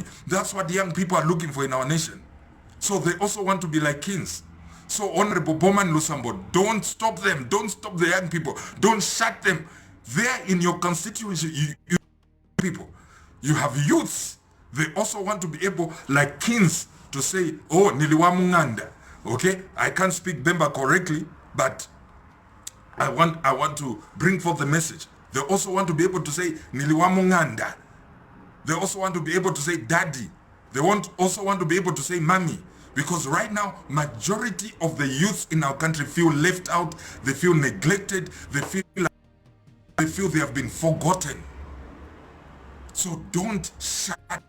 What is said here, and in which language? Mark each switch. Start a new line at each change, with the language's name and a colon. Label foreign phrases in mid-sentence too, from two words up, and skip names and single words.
English: That's what young people are looking for in our nation. So they also want to be like kings. So Honorable Bowman Lusambo, don't stop them, don't stop the young people, don't shut them. They're in your constituency, people. You have youths. They also want to be able, like kings, to say,
Bemba: oh, niliwa munganda.
English: Okay, I can't speak Bemba correctly, but I want to bring forth the message. They also want to be able to say
Bemba: niliwa munganda.
English: They also want to be able to say daddy. They also want to be able to say mommy. Because right now, majority of the youths in our country feel left out. They feel neglected. They feel they have been forgotten. So don't shut.